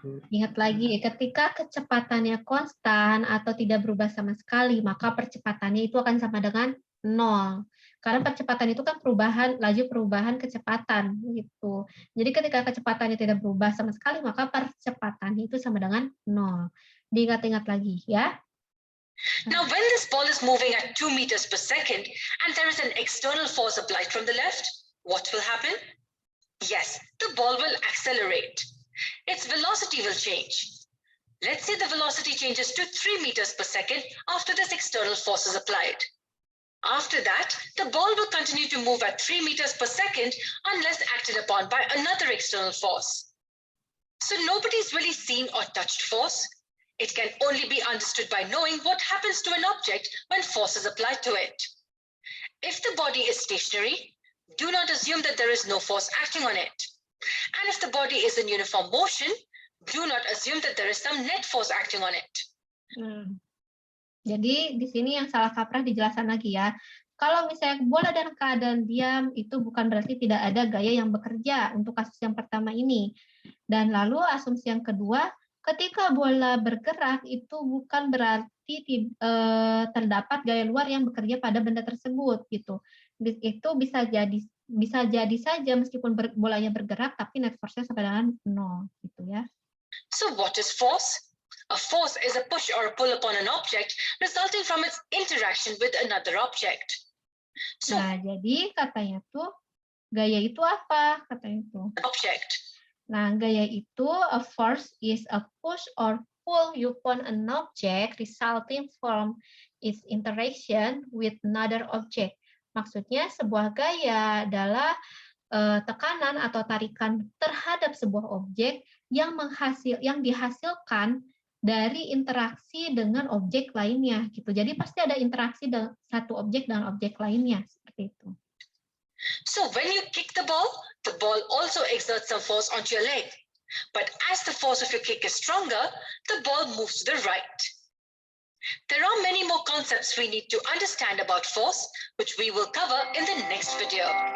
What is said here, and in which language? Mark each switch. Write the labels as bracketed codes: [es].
[id] Ingat lagi, ketika kecepatannya konstan atau tidak berubah sama sekali, maka percepatannya itu akan sama dengan 0. Karena percepatan itu kan laju perubahan kecepatan gitu. Jadi ketika kecepatannya tidak berubah sama sekali, maka percepatannya itu sama dengan 0. Diingat-ingat lagi ya. [en] Now, when this ball is moving at 2 meters per second and there is an external force applied from the left, what will happen? Yes, the ball will accelerate. Its velocity will change. Let's say the velocity changes to 3 meters per second after this external force is applied. After that, the ball will continue to move at 3 meters per second unless acted upon by another external force. So nobody's really seen or touched force. It can only be understood by knowing what happens to an object when force is applied to it. If the body is stationary, do not assume that there is no force acting on it. And if the body is in uniform motion, do not assume that there is some net force acting on it. [id] Jadi di sini yang salah kaprah dijelaskan lagi ya. Kalau misalnya bola dalam keadaan diam, itu bukan berarti tidak ada gaya yang bekerja untuk kasus yang pertama ini. Dan lalu asumsi yang kedua, ketika bola bergerak itu bukan berarti terdapat gaya luar yang bekerja pada benda tersebut gitu. Itu bisa jadi saja meskipun bolanya bergerak tapi net force-nya sampai dengan 0 gitu ya. [en] So what is force? A force is a push or a pull upon an object resulting from its interaction with another object. So, [id] Nah, jadi katanya tuh gaya itu apa? Katanya tuh. [en] object. [id] Nah, gaya itu [en] a force is a push or pull upon an object resulting from its interaction with another object. [id] Maksudnya sebuah gaya adalah tekanan atau tarikan terhadap sebuah objek yang dihasilkan dari interaksi dengan objek lainnya gitu. Jadi pasti ada interaksi satu objek dengan objek lainnya seperti itu. [en] So when you kick the ball also exerts some force onto your leg. But as the force of your kick is stronger, the ball moves to the right. There are many more concepts we need to understand about force, which we will cover in the next video.